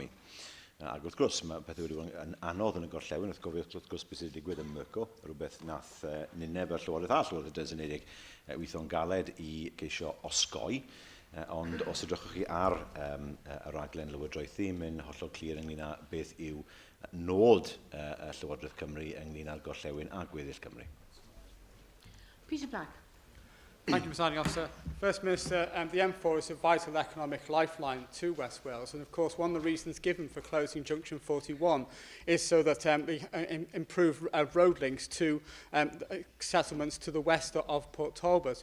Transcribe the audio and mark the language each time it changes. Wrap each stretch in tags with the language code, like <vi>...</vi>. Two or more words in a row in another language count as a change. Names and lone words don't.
<cy>Ac wrth gwrs, mae pethau wedi bod yn anodd yn y Gorllewin, wrth gwrs beth sydd wedi digwydd yn Myrco, rhywbeth nath nineb yr Llywodraeth a Llywodraeth Unedig weithio'n galed i geisio osgoi. Ond os ydych chi ar y raglen lywodraethu, mae'n hollol clir ynglyn â beth yw nod y Llywodraeth Cymru ynglyn â'r Gorllewin a gweddill Cymru. Peter Black.</cy> <en>Thank you, Presiding Officer. First Minister, the M4 is a vital economic lifeline to West Wales, and of course one of the reasons given for closing Junction 41 is so that we improve road links to settlements to the west of Port Talbot.</en>